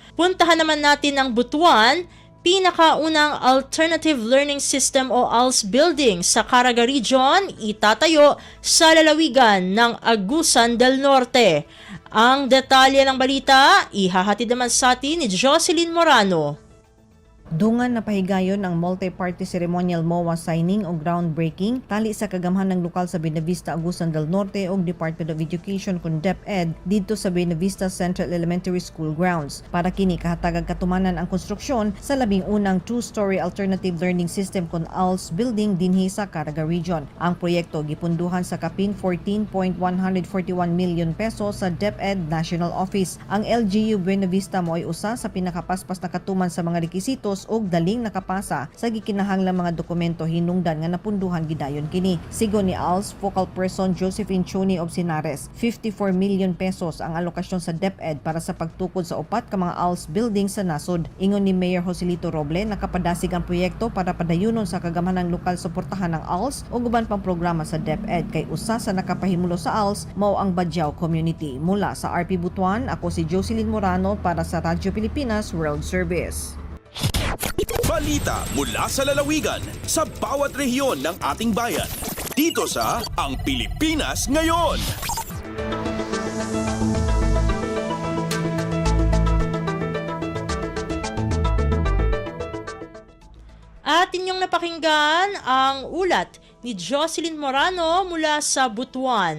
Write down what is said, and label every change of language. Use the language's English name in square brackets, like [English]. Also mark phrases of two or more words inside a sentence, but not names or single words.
[Filipino] Puntahan naman natin ang Butuan, pinakaunang Alternative Learning System o ALS building sa Caraga Region, itatayo sa lalawigan ng Agusan del Norte. Ang detalye ng balita, ihahatid naman sa atin ni Jocelyn Morano. [Cebuano] Dungan na pahigayon ang [English] multi-party ceremonial MOA signing [Cebuano] o groundbreaking tali sa kagamhan ng lokal sa Buenavista, Agusan del Norte o Department of Education kun DepEd dito sa Buenavista Central Elementary School grounds. Para kini kahatagag katumanan ang konstruksyon sa labing unang [English] two-story alternative learning system [Cebuano] kun ALS building dinhi sa Caraga Region. Ang proyekto gipunduhan sa kapin 14.141 [English] million pesos [Cebuano] sa DepEd National Office. Ang LGU Buenavista mo ay usa sa pinakapaspas na katuman sa mga rekisitos og daling nakapasa sa gikinahanglang mga dokumento hinungdan nga napunduhan gidayon kini. Sigon ni ALS Focal Person Josephine Choni of Sinares, 54 [English] million pesos [Cebuano] ang alokasyon sa DepEd para sa pagtukod sa upat ka mga ALS building sa nasod. Ingon ni Mayor Joselito Roble, nakapadasig ang proyekto para padayunon sa kagamhanang lokal suportahan ng ALS o guban pang programa sa DepEd kay usa sa nakapahimulo sa ALS mao ang Badjao community. [Filipino] Mula sa RP Butuan, ako si Jocelyn Morano para sa Radyo Pilipinas World Service. Balita mula sa lalawigan sa bawat rehiyon ng ating bayan. Dito sa Ang Pilipinas Ngayon. At inyong napakinggan ang ulat ni Jocelyn Morano mula sa Butuan.